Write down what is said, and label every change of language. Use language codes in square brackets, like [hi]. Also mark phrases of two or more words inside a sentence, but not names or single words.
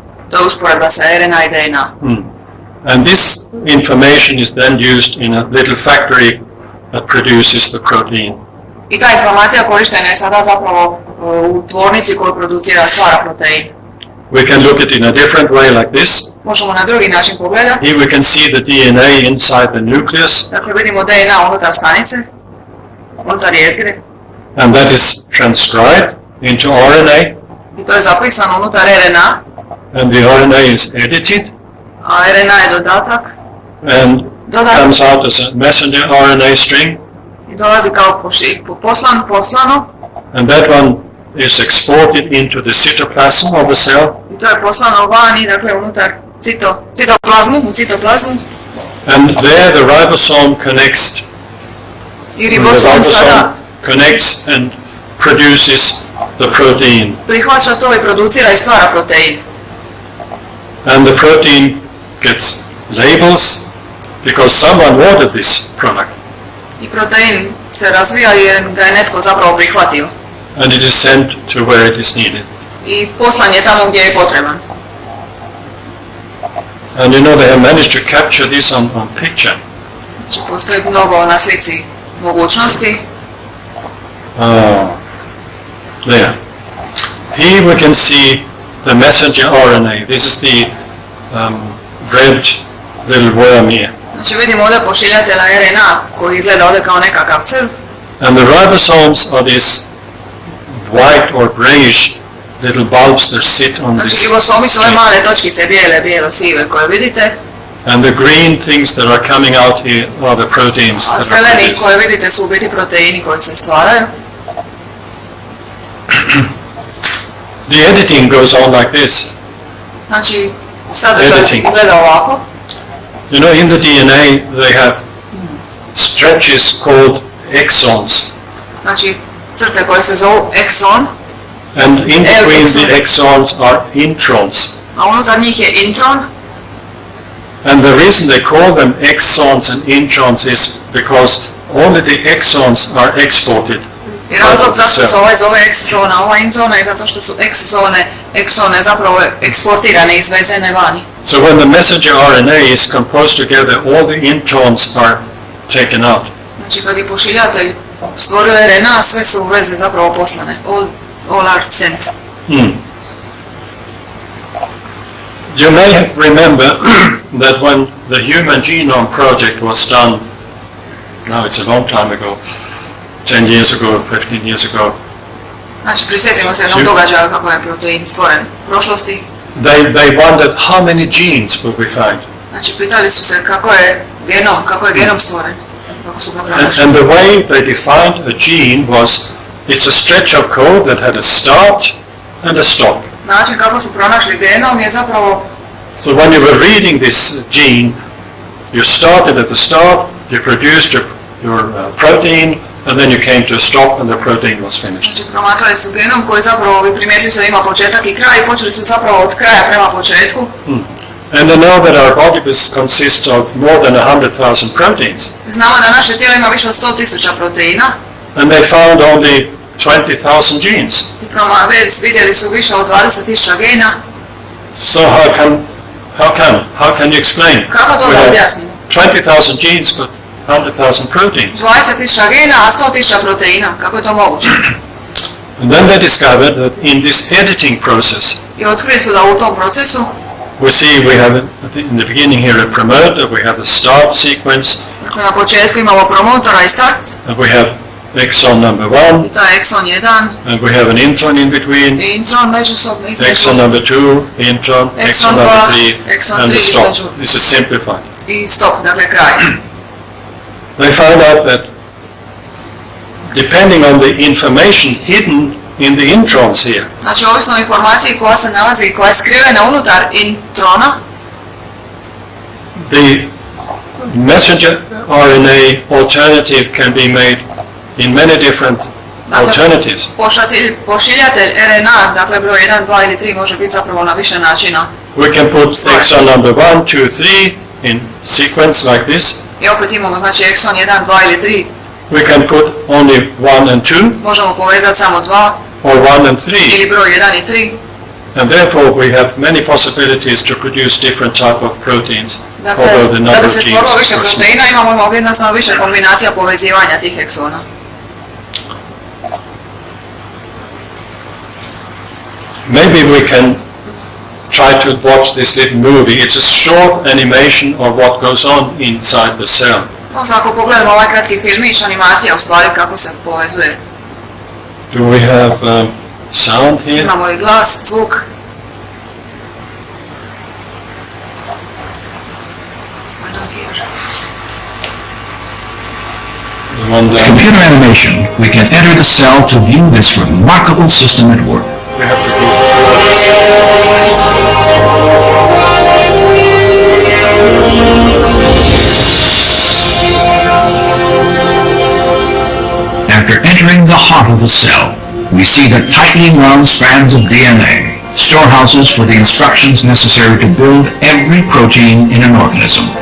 [hr] To je usporedba sa RNA i DNA. [en] And this information is then used in a little factory that produces the protein. [hr] I ta informacija korištena je sada zapravo u tvornici koju producira, stvara protein. [en] We can look at it in a different way like this. [hr] Možemo na drugi način pogledati. [en] Here we can see the DNA inside the nucleus, [hr] Dakle, vidimo DNA unutar stanice, unutar jezgre. [en] and that is transcribed into RNA, [hr] I to je zapisano unutar RNA, [en] and the RNA is edited [hr] a RNA je dodatak. [en] and comes out as a messenger RNA string, [hr] I dolazi kao poslano. [en] and that one is exported into the cytoplasm of the cell, [hr] I to je poslano vani, dakle unutar u citoplazmu. [en] and there the ribosome connects. [hr] I [en] The [hr] ribosom sada [en] ribosome connects and produces the protein, [hr] prihvaća to i producira i stvara protein. [en] and the protein gets labels because someone ordered this product, [hr] I protein se razvija jer ga je netko zapravo prihvatio. [en] and it is sent to where it is needed. [hr] I poslan je tamo gdje je potreban. [en] And you know they have managed to capture this on picture. [hr] Znači postoji mnogo na slici mogućnosti. [en] There. Here we can see the messenger RNA. This is the red little worm here. [hr] Znači vidimo ovdje pošiljatelja RNA koji izgleda ovdje kao nekakav crv. [en] And the ribosomes are these white or grayish little bulbs that sit on [hr] Znači [en] this. [hr] ribosomi su ove male točkice bijelo-sive koje vidite. [en] And the green things that are coming out here are the proteins [hr] A [en] that are [hr] zeleni [en] produced. [hr] koje vidite su u biti proteini koji se stvaraju. [en] The editing goes on like this. [hr] Znači sadržaj [en] Editing. [hr] izgleda ovako. [en] You know, in the DNA they have stretches called exons. [hr] Znači crte koje se zovu exon, [en] And in between the exons are introns. [hr] a unutar njih je intron. [en] And the reason they call them exons and introns is because only the exons are exported. [hr] I razlog zašto se ovaj zove exzona, ova inzona je zato što su eksone zapravo eksportirane, izvezene vani. [en] So when the messenger RNA is composed together, all the introns are taken out. [hr] Znači kad je pošiljatelj stvorio RNA, sve su veze zapravo poslane. [en] All are sent. You may remember that when the Human Genome Project was done, now it's a long time ago, 10 years ago, 15 years ago, [hr] Znači prisjetimo se jednog događaja kako je protein stvoren u prošlosti. [en] they wondered how many genes would we find. [hr] Znači pitali su se kako je genom stvoren, kako su ga pronašli. [en] And the way they defined a gene was, it's a stretch of code that had a start and a stop. [hr] Način kako su pronašli genom je zapravo, [en] So when you were reading this gene, you started at the start, you produced your protein, and then you came to a stop and the protein was finished. [hr] znači promatrali su genom koji zapravo vi primijetili su da ima početak i kraj i počeli su zapravo od kraja prema početku. [en] And they know that our body consists of more than 100,000 proteins. [hr] Znamo da naše tijelo ima više od 100.000 proteina [en] And they found only 20,000 genes. [hr] i vidjeli su više od 20.000 gena. [en] So how can you explain? [hr] Kako to [en] We [hr] da [en] have [hr] objasnimo? [en] 20,000 genes but 100,000 proteins. [hr] 20.000 gena, a 100.000 proteina. Kako je to moguće? [en] And then they discovered that in this editing process, [hr] I otkrili su da u tom procesu [en] we see we have in the beginning here a promoter, we have the start sequence, [hr] dakle, na početku imamo promotora i start, [en] and we have exon number 1, [hr] i taj exon 1, [en] and we have an intron in between, [hr] i intron međusobno između, [en] exon number 2, intron, exon Exon number 2, 3, exon and the 3 stop. [hr] između. [en] This is simplified. [hr] i stop, dakle kraj. [en] They found out that depending on the information hidden in the introns here, [hr] Znači, ovisno o informaciji koja se nalazi i koja je skrivena unutar introna, [en] the messenger RNA alternative can be made in many different alternatives. [hr] pošiljatelj RNA, dakle broj 1, 2 ili 3 može biti zapravo na više načina. [en] We can put exon number 1, 2, 3 in sequence like this. [hr] I opet imamo znači exon 1, 2 ili 3, [en] We can put only 1 and 2, [hr] možemo povezati samo 2 [en] or 1 and 3. [hr] ili broj 1 i 3. [en] And therefore we have many possibilities to produce different type of proteins, [hr] Dakle, [en] although the [hr] da [en] number [hr] bi [en] of [hr] se [en] genes [hr] stvorilo više [en] are small. [hr] proteina imamo jednostavno više kombinacija povezivanja tih eksona. [en] Maybe we can try to watch this little movie. It's a short animation of what goes on inside the cell. [hr] Možda ako pogledamo ovaj kratki filmić, animacija u stvari kako se povezuje. [en] Do we have sound here? [hr] Imamo li glas, zvuk? [en] I don't hear. The one With down. computer animation, we can enter the cell to view this remarkable system at work. We have to go through. After entering the heart of the cell, we see the tightly wound strands of DNA, storehouses for the instructions necessary to build every protein in an organism.